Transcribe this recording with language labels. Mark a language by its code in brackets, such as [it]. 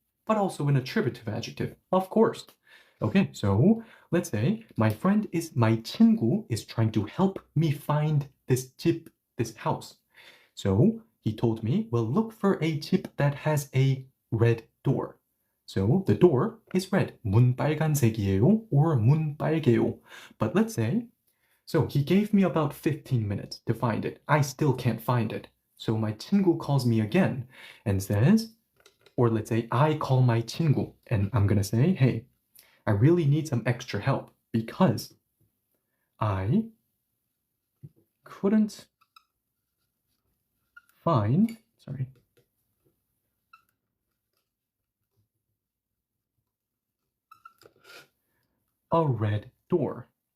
[en] but also an attributive adjective, of course. Okay, so let's say my 친구 is trying to help me find this 집, this house. So he told me, well, look for a 집 that has a red door. So the door is red. [ko] 문 빨간색이에요 or 문 빨개요. [en] But let's say, so he gave me about 15 minutes to find it. I still can't find it. So my 친구 calls me again and says, or let's say I call my 친구 and I'm going to say, hey, I really need some extra help because I couldn't find, a red door.